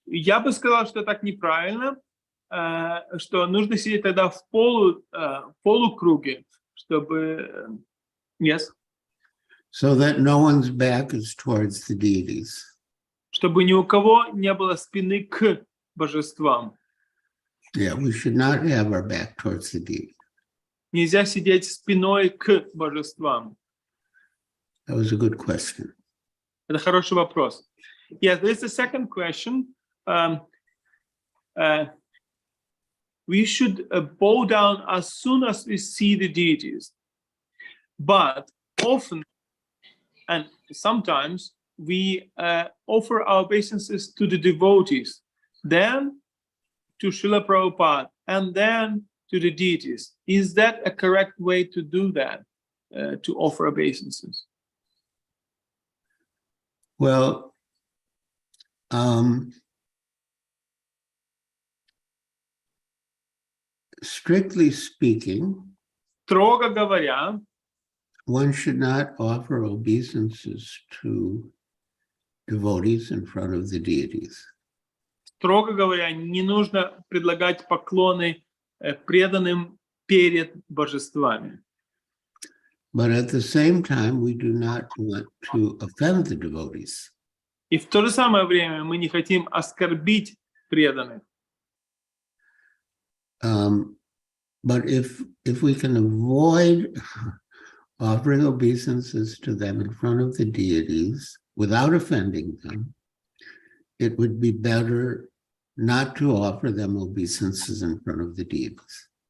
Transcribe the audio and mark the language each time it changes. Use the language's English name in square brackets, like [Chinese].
[Russian] Я бы сказал, что так неправильно, что нужно сидеть тогда в полукруге, чтобы... [English] Yes. So that no one's back is towards the deities. [Russian] Чтобы ни у кого не было спины к божествам. [English] Yeah, we should not have our back towards the deity. [Russian] Нельзя сидеть спиной к божествам. [English] That was a good question. [Russian] Это хороший вопрос. [English] Yes, there's a second question. We should bow down as soon as we see the deities. But often, and sometimes, we offer our obeisances to the devotees, then to Srila Prabhupada, and then to the deities. Is that a correct way to do that, to offer obeisances? Well, strictly speaking, [Russian] Строго говоря, [English] one should not offer obeisances to devotees in front of the deities. [Russian] Строго говоря, не нужно предлагать поклоны преданным перед божествами. [English] But at the same time, we do not want to offend the devotees. [Russian] И в то же самое время мы не хотим оскорбить преданных. [English] But if we can avoid offering obeisances to them in front of the deities without offending them, it would be better not to offer them obeisances in front of the deities.